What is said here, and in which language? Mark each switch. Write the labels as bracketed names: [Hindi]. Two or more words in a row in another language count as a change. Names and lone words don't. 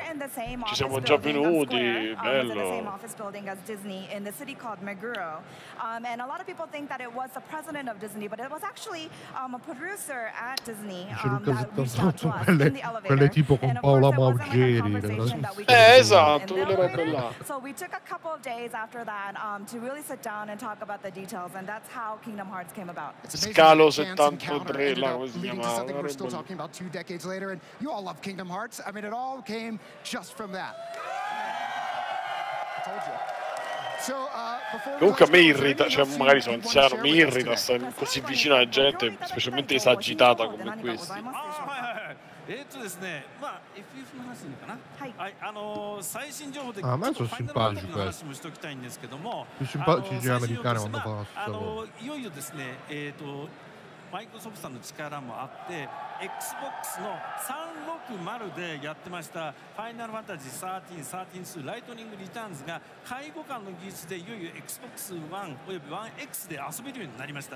[Italian] Ci siamo già venuti, bello. [English] And a lot of people think that it was the president of Disney, but it was actually a producer at Disney that reached out to us in the elevator. [Italian] Quelle tipo con Paola Maugeri. Esatto, quelle robe là. [English] So we took a couple of days after that to really sit down and talk about the details, and that's how Kingdom Hearts came about. [Italian] Scalo 73, là, come si [English] leading to something we're [Italian] chiamava? [English] still talking about 2 decades later, and you all love Kingdom Hearts. I mean, it all came just from that. I told you. [Italian] Comunque a me irrita, cioè magari sono anziano, mi irrita stare così vicino alla gente, specialmente esagitata come questi. [Japanese] ですね、まあ FF の話でいいかな。はい。最新情報でちょ [Italian] Ah, [Japanese] っ [Italian] ma [Japanese] と [Italian] sono [Japanese] ファイナルパーティー [Italian] simpatici [Japanese] の話 [Italian] questi. [Japanese] もしておきたいんですけども、 [Italian] Più simpatici [Japanese] 最 [Italian] gli [Japanese] 新情報で [Italian] americani [Japanese] す [Italian] quando [Japanese] が [Italian] fanno questa cosa. [Japanese] いよいよですね、マイクロソフトさんの力もあって Xbox の360でやってましたファイナルファンタジー13、13-2ライトニングリターンズが介護官の技術でいよいよ Xbox One および 1X で遊べるようになりました。